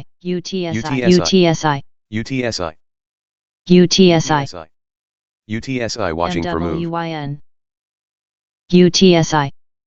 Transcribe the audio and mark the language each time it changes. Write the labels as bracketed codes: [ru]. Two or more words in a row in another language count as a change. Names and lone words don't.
[en] UTSI. UTSI. UTSI. UTSI. UTSI. UTSI watching for move. MWYN. UTSI.